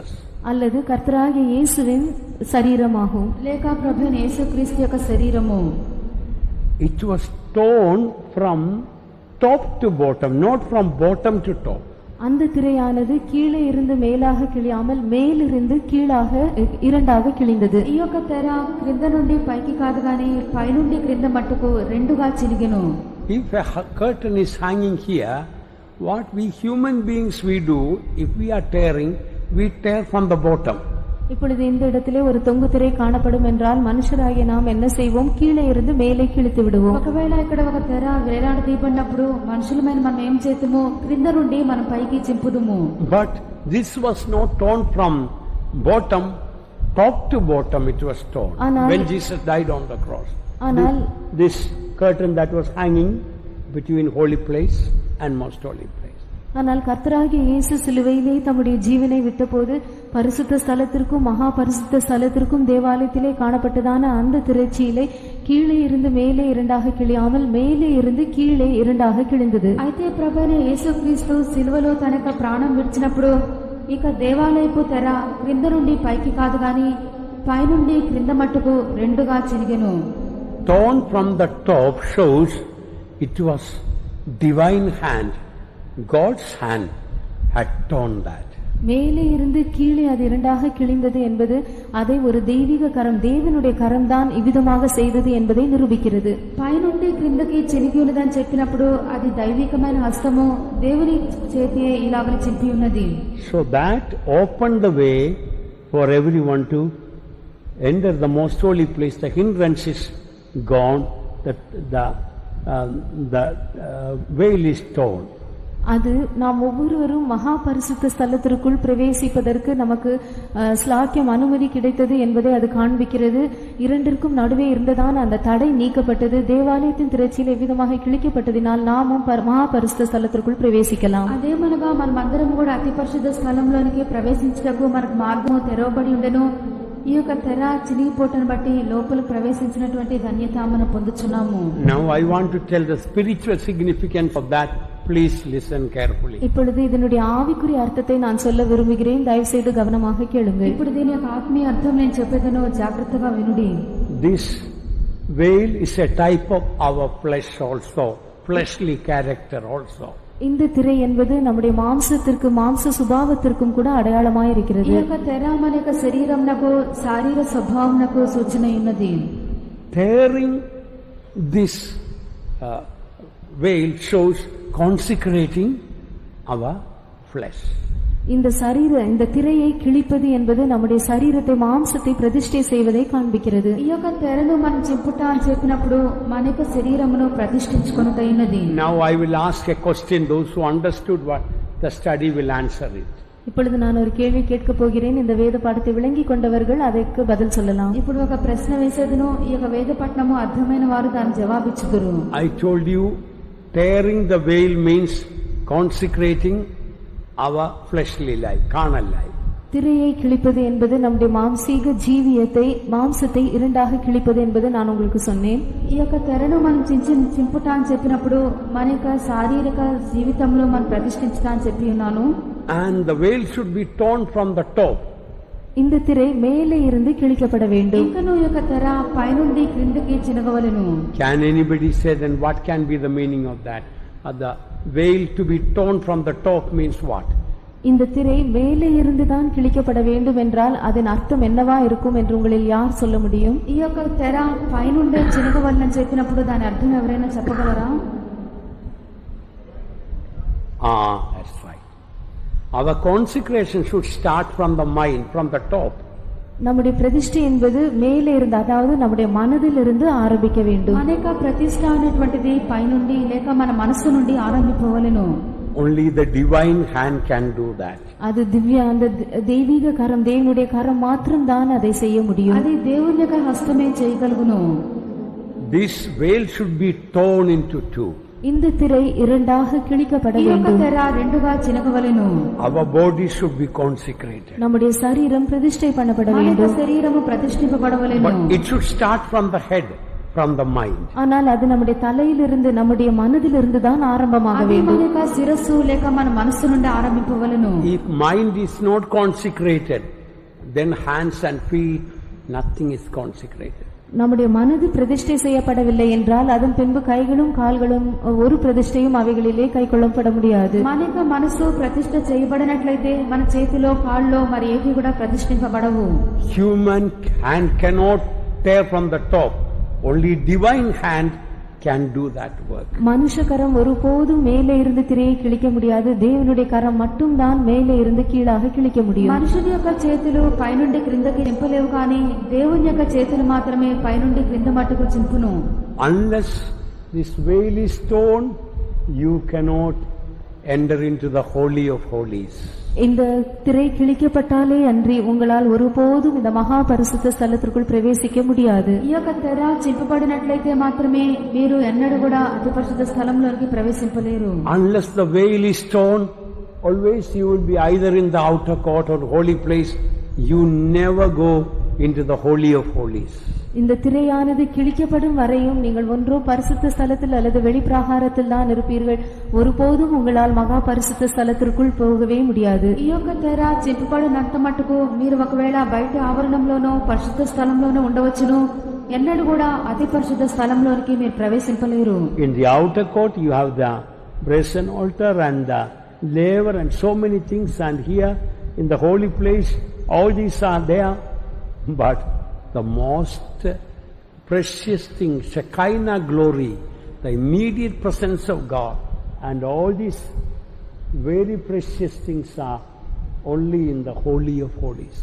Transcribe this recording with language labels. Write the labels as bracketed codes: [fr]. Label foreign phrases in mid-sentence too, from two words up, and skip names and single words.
[ta] அல்லது கர்த்தராகிய இயேசுவின் சரீரமாகும். [te] లేక ప్రభువైన యేసుక్రీస్తు యొక్క శరీరము. [en] It was torn from top to bottom, not from bottom to top. [ta] அந்த திரையானது கீழே இருந்து மேலாக கிழியாமல் மேலிருந்து கீழாக 2ஆக கிழிந்தது. [te] ఈ యొక్క తెర క్రింద నుండి పైకి కాదు గాని పైనుండి క్రింద మట్టుకు 2గా చినిగెను. [en] If a curtain is hanging here, what we human beings we do, if we are tearing, we tear from the bottom. [ta] இப்பொழுது இந்த இடத்திலே ஒரு தொங்கு திரை காணப்படும் என்றால் மனுஷராகிய நாம் என்ன செய்வோம்? கீழே இருந்து மேலே கிழித்து விடுவோம். [te] ఒకవేళ ఇక్కడ ఒక తెర వేలాడ తీయబడినప్పుడు మనుషులమైన మనం ఏం చేతుము? క్రింద నుండి మనం పైకి చింపుదుము. [en] But this was not torn from bottom, top to bottom it was torn when Jesus died on the cross. This curtain that was hanging between holy place and most holy place. [ta] ஆனால் கர்த்தராகிய இயேசு சிலுவையிலே தம்முடைய ஜீவனை விட்டபோது பரிசுத்த ஸ்தலத்திற்கும் மகா பரிசுத்த ஸ்தலத்திற்கும் தேவாலயத்திலே காணப்பட்டதான அந்த திரைச்சீலை கீழே இருந்து மேலே 2ஆக கிழியாமல் மேலே இருந்து கீழே 2ஆக கிழிந்தது. [te] అయితే ప్రభువైన యేసుక్రీస్తు సిలువలో తన యొక్క ప్రాణం విడిచినప్పుడు ఇక దేవాలయపు తెర క్రింద నుండి పైకి కాదు గాని పైనుండి క్రింద మట్టుకు 2గా చినిగెను. [en] torn from the top shows it was divine hand. God's hand had torn that. [ta] மேலே இருந்து கீழே அது இரண்டாக கிழிந்தது என்பது அதை ஒரு தெய்வீக கரம், தேவனுடைய கரம்தான் இவ்விதமாக செய்தது என்பதை நிரூபிக்கிறது. [te] పైనుండి క్రిందకి చినిగి ఉన్నదని చెప్పినప్పుడు అది దైవికమైన హస్తము దేవుని చేతి ఇలాగని చింపి ఉన్నది. [en] So that opened the way for everyone to enter the most holy place. The hindrance is gone, the veil is torn. [ta] அது நாம் ஒவ்வொருவரும் மகா பரிசுத்த ஸ்தலத்திற்குள் பிரவேசிப்பதற்கு நமக்கு ஸ்லாக்கியம் அனுமதி கிடைத்தது என்பதை அது காண்பிக்கிறது. இரண்டிற்கும் நடுவே இருந்ததான அந்த தடை நீக்கப்பட்டது. தேவாலயத்தின் திரைச்சீலை எவ்விதமாக கிழிக்கப்பட்டதினால் நாமும் மகா பரிசுத்த ஸ்தலத்திற்குள் பிரவேசிக்கலாம். [te] అదేమనగా మనమందరం కూడా అతి పరిశుద్ధ స్థలంలోనికి ప్రవేశించటకు మనకు మార్గము తెరవబడి ఉండెను. ఈ యొక్క తెర చినిగిపోటను బట్టి లోపల ప్రవేశించినటువంటి ధన్యత మనం పొందుచున్నాము. [en] Now I want to tell the spiritual significance of that. Please listen carefully. [ta] இப்பொழுது இதனுடைய ஆவிக்குரிய அர்த்தத்தை நான் சொல்ல விரும்புகிறேன். தயவு செய்து கவனமாக கேளுங்கள். [te] ఇప్పుడు దీని యొక్క ఆత్మీయ అర్థం నేను చెప్పేదను, జాగ్రత్తగా వినుడి. [en] This veil is a type of our flesh also, fleshly character also. [ta] இந்த திரை என்பது நம்முடைய மாம்சத்திற்கு, மாம்ச சுபாவத்திற்கும் கூட அடையாளமாய் [te] ఈ [ta] இருக்கிறது. [te] యొక్క తెర మన యొక్క శరీరమునకు, శారీర స్వభావమునకు సూచన ఉన్నది. [en] Tearing this veil shows consecrating our flesh. [ta] இந்த திரையை கிழிப்பது என்பது நம்முடைய சரீரத்தை, மாம்சத்தை பிரதிஷ்டை செய்வதை காண்பிக்கிறது. [te] ఈ యొక్క తెరను మనం చింపుట అని చెప్పినప్పుడు మన యొక్క శరీరమును ప్రతిష్ఠించుకొనుటైనది. [en] Now I will ask a question. Those who understood what the study will answer it. [ta] இப்பொழுது நான் ஒரு கேள்வி கேட்க போகிறேன். இந்த வேத பாடத்தை விளங்கி கொண்டவர்கள் அதற்கு பதில் சொல்லலாம். [te] ఇప్పుడు ఒక ప్రశ్న వేసేదను, ఈ యొక్క వేద పఠనము అర్థమైన వారు దాని జవాబిచ్చుదురు. [en] I told you tearing the veil means consecrating our fleshly life, carnal life. [ta] திரையை கிழிப்பது என்பது நம்முடைய மாம்சீக ஜீவியத்தை, மாம்சத்தை இரண்டாக கிழிப்பது என்பது நான் உங்களுக்கு சொன்னேன். [te] ఈ యొక్క తెరను మనం చింపుట అని చెప్పినప్పుడు మన యొక్క శారీరక జీవితంలో మనం ప్రతిష్ఠించుతా అని చెప్పి ఉన్నాను. [en] And the veil should be torn from the top. [ta] இந்த திரை மேலே இருந்து கிழிக்கப்பட வேண்டும். [te] ఇంకను ఈ యొక్క తెర పైనుండి క్రిందకి చినగవలెను. [en] Can anybody say then what can be the meaning of that? The veil to be torn from the top means what? [ta] இந்த திரை மேலே இருந்து தான் கிழிக்கப்பட வேண்டும் என்றால் அதன் அர்த்தம் என்னவா இருக்கும் என்று உங்களில் யார் சொல்ல முடியும்? [te] ఈ యొక్క తెర పైనుండే చినగవలెనని చెప్పినప్పుడు దాని అర్థం ఎవరైనా చెప్పగలరా? [en] That's right. Our consecration should start from the mind, from the top. [ta] நம்முடைய பிரதிஷ்டை என்பது மேலே இருந்து, அதாவது நம்முடைய மனதில் இருந்து ஆரம்பிக்க வேண்டும். [te] మన యొక్క ప్రతిష్ట అనేటువంటిది పైనుండి లేక మన మనసు నుండి ఆరంభింపవలెను. [en] Only the divine hand can do that. [ta] அது அந்த தெய்வீக கரம், தேவனுடைய கரம் மாத்திரம் தான் அதை செய்ய முடியும். [te] అది దేవుని యొక్క హస్తమే చేయగలుగును. [en] This veil should be torn into two. [ta] இந்த திரை இரண்டாக கிழிக்கப்பட [te] ఈ యొక్క [ta] வேண்டும். [te] తెర రెండుగా చినగవలెను. [en] Our body should be consecrated. [ta] நம்முடைய சரீரம் பிரதிஷ்டை பண்ணப்பட [te] మన యొక్క [ta] வேண்டும். [te] శరీరము ప్రతిష్ఠింపబడవలెను. [en] But it should start from the head, from the mind. [ta] ஆனால் அது நம்முடைய தலையிலிருந்து, நம்முடைய மனதிலிருந்து தான் ஆரம்பமாக [te] అది మన [ta] வேண்டும். [te] యొక్క శిరస్సు లేక మన మనస్సు నుండి ఆరంభింపవలెను. [en] If mind is not consecrated, then hands and feet, nothing is consecrated. [ta] நம்முடைய மனது பிரதிஷ்டை செய்யப்படவில்லை என்றால் அதன் பின்பு கைகளும் கால்களும் ஒரு பிரதிஷ்டையும் அவைகளிலே கை கொள்ளப்பட முடியாது. [te] మన యొక్క మనసు ప్రతిష్ఠ చేయబడినట్లయితే మన చేతిలో కాళ్ళలో మరి ఏవి కూడా ప్రతిష్ఠింపబడవు. [en] Human hand cannot tear from the top. Only divine hand can do that work. [ta] மனுஷ கரம் ஒருபோதும் மேலே இருந்து திரையை கிழிக்க முடியாது. தேவனுடைய கரம் மட்டும் தான் மேலே இருந்து கீழாக கிழிக்க முடியும். [te] మనుషుని యొక్క చేతులు పైనుండి క్రిందకి చింపలేవు, కానీ దేవుని యొక్క చేతులు మాత్రమే పైనుండి క్రింద మట్టుకు చింపును. [en] Unless this veil is torn, you cannot enter into the holy of holies. [ta] இந்த திரை கிழிக்கப்பட்டாலே அன்றி உங்களால் ஒருபோதும் இந்த மகா பரிசுத்த ஸ்தலத்திற்குள் பிரவேசிக்க முடியாது. [te] ఈ యొక్క తెర చింపబడినట్లయితే మాత్రమే మీరు ఎన్నడూ కూడా అతి పరిశుద్ధ స్థలంలోకి ప్రవేశింపలేరు. [en] Unless the veil is torn, always you will be either in the outer court or holy place. You never go into the holy of holies. [ta] இந்த திரையானது கிழிக்கப்படும் வரையும் நீங்கள் ஒன்றோ பரிசுத்த ஸ்தலத்தில் அல்லது வெளிப்பிரகாரத்தில் தான் இருப்பீர்கள். ஒருபோதும் உங்களால் மகா பரிசுத்த ஸ்தலத்திற்குள் போகவே முடியாது. [te] ఈ యొక్క తెర చింపబడినంత మట్టుకు మీరు ఒకవేళ బయట ఆవరణంలోనో పరిశుద్ధ స్థలంలోనో ఉండవచ్చును, ఎన్నడూ కూడా అతి పరిశుద్ధ స్థలంలోనికి మీరు ప్రవేశింపలేరు. [en] In the outer court you have the brazen altar and the laver and so many things, and here in the holy place all these are there, but the most precious thing, Shekinah glory, the immediate presence of God, and all these very precious things are only in the Holy of Holies.